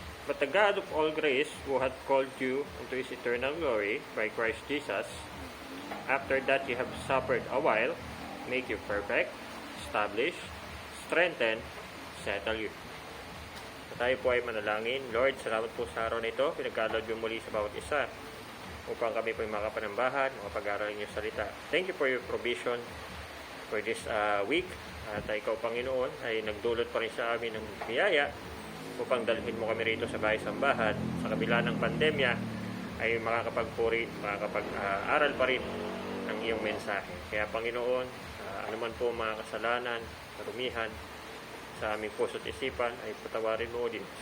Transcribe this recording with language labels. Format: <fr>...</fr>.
<en>But the God of all grace, who hath called you unto his eternal glory by Christ Jesus, after that you have suffered a while, make you perfect, establish, strengthen, settle you.</en> <tl>Tayo po ay manalangin. Lord, salamat po sa araw na ito. Pinagkaloob niyo muli sa bawat isa upang kami po ay makapanambahan, makapag-aral niyo salita.</tl> <en>Thank you for your provision for this week.</en> <tl>At ikaw, Panginoon, ay nagdulot pa rin sa amin ng biyaya upang dalhin mo kami rito sa bahay-sambahan. Sa kabila ng pandemya ay makakapagpuri, makakapag-aral pa rin ng iyong mensahe. Kaya, Panginoon, anuman po mga kasalanan, karumihan, sa aming puso at isipan ay patawarin mo din.</tl>